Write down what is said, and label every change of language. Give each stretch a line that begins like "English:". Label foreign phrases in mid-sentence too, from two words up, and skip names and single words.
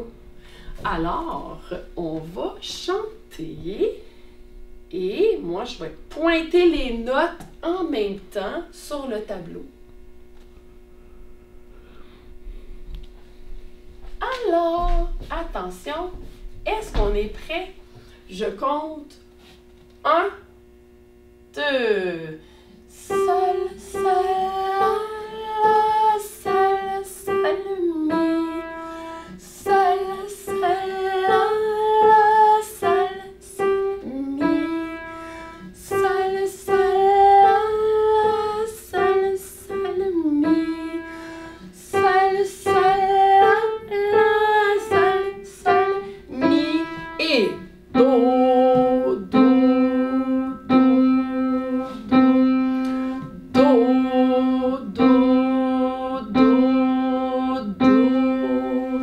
French: Alors, on va chanter et moi, je vais pointer les notes en même temps sur le tableau. Alors, attention, est-ce qu'on est prêt? Je compte 1, 2, Sol, Sol, La, Sol, Sol, Mi, Sol, Sol, La, Sol, Sol, Mi, Sol, Sol, La, Sol, Sol, Mi, Sol, Sol, La, Sol, Sol, Mi et Do, Do, Do, Do, Do, Do, Do.